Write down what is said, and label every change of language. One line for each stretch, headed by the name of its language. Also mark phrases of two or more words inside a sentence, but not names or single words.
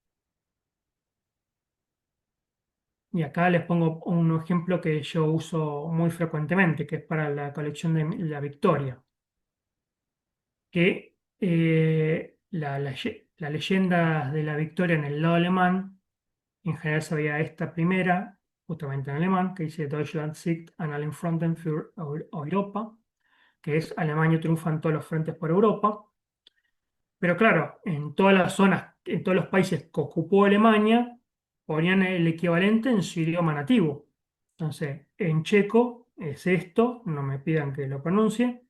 Spanish: Y acá les pongo un ejemplo que yo uso muy frecuentemente, que es para la colección de la Victoria, que la leyenda de la Victoria en el lado alemán, en general se veía esta primera, justamente en alemán, que dice
German: Deutschland siegt an allen Fronten für Europa,
Spanish: que es Alemania triunfa en todos los frentes por Europa. Pero claro, en todas las zonas, en todos los países que ocupó Alemania, ponían el equivalente en su idioma nativo. Entonces, en checo es esto, no me pidan que lo pronuncie.